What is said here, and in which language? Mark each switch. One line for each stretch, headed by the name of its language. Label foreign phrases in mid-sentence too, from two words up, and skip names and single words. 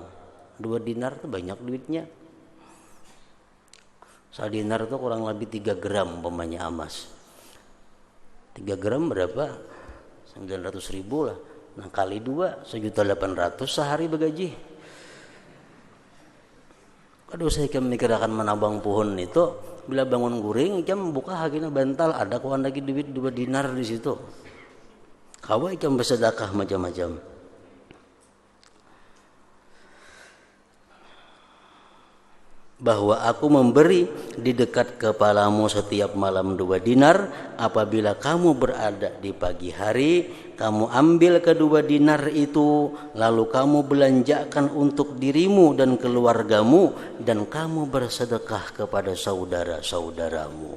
Indonesian: 2 dinar itu banyak duitnya. 1 dinar itu kurang lebih 3 gram pemanya emas. 3 gram berapa? 900.000 lah. Nah kali 2 1.800.000 sehari begaji.
Banjar: Kalau saya memikirkan menabang pohon itu, bila bangun guring, ikam buka hagina bantal, ada kawan lagi duit 2 dinar di situ. Kawai ikam bersedekah macam-macam.
Indonesian: Bahwa aku memberi di dekat kepalamu setiap malam 2 dinar, apabila kamu berada di pagi hari, kamu ambil kedua dinar itu, lalu kamu belanjakan untuk dirimu dan keluargamu, dan kamu bersedekah kepada saudara-saudaramu.